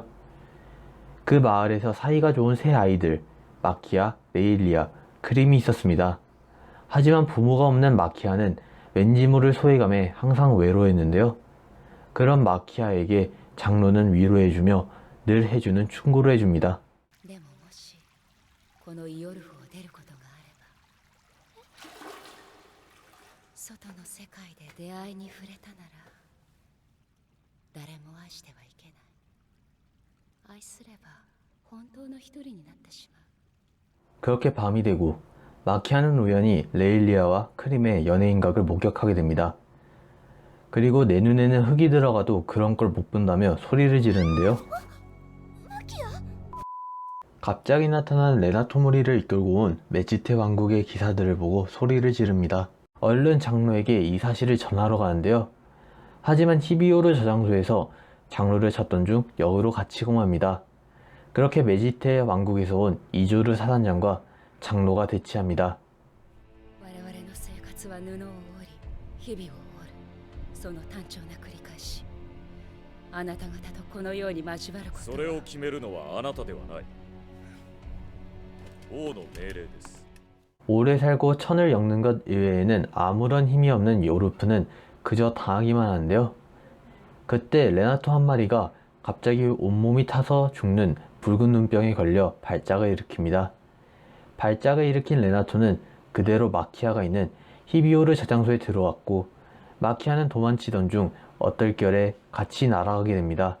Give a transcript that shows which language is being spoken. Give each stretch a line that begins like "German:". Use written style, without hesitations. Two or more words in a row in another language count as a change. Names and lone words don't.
Korean: 그 마을에서 사이가 좋은 세 아이들 마키아, 레일리아, 크림이 있었습니다. 하지만 부모가 없는 마키아는 왠지 모를 소외감에 항상 외로워했는데요. 그런 마키아에게 장로는 위로해주며 늘 해주는 충고를 해줍니다.
Japanese: でももしこのイオルフを出ることがあれば外の世界で出会いに触れたなら誰も愛してはいけない愛すれば本当の一人になってしまう
Korean: 그렇게 밤이 되고 마키아는 우연히 레일리아와 크림의 연애인각을 목격하게 됩니다. 그리고 내 눈에는 흙이 들어가도 그런 걸 못 본다며 소리를 지르는데요. 갑자기 나타난 레나토모리를 이끌고 온 메지테 왕국의 기사들을 보고 소리를 지릅니다. 얼른 장로에게 이 사실을 전하러 가는데요. 하지만 히비오르 저장소에서 장로를 찾던 중 역으로 갇히고 맙니다. 그렇게 메지테 왕국에서 온 이조르 사단장과 장로가 대치합니다.
Japanese: 我々の生活は布を織り日々を織るその単調な繰り返しあなた方とこのように交わることはそれを決めるのはあなたではない王の命令です
Korean: 오래 살고 천을 엮는 것 이외에는 아무런 힘이 없는 요르프는 그저 당하기만 하는데요. 그때 레나토 한 마리가 갑자기 온몸이 타서 죽는 붉은 눈병에 걸려 발작을 일으킵니다. 발작을 일으킨 레나토는 그대로 마키아가 있는 히비오르 저장소에 들어왔고 마키아는 도망치던 중 얼떨결에 같이 날아가게 됩니다.